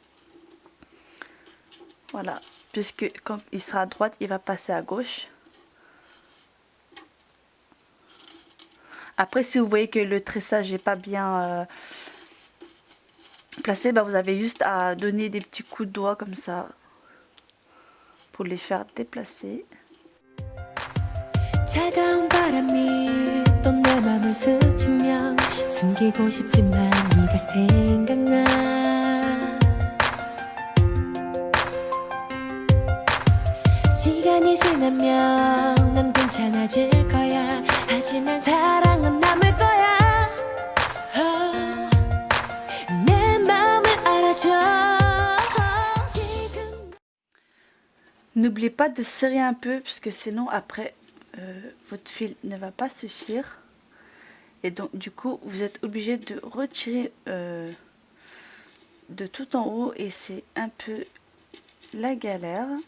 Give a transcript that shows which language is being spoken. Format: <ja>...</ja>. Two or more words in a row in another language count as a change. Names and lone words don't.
<fr>Voilà, puisque quand il sera à droite, il va passer à gauche. Après, si vous voyez que le tressage n'est pas bien placé, bah, vous avez juste à donner des petits coups de doigt comme ça pour les faire déplacer.</fr> <ko>차가운 바람이 또 내 맘을 스치면 숨기고 싶지만 네가 생각나 시간이 지나면 넌 괜찮아질 거야 하지만 사랑은 남을 거야 내 마음을 알아줘</ko> <fr>N'oubliez pas de serrer un peu parce que sinon après votre fil ne va pas suffire et donc du coup vous êtes obligé de retirer de tout en haut et c'est un peu la galère.</fr>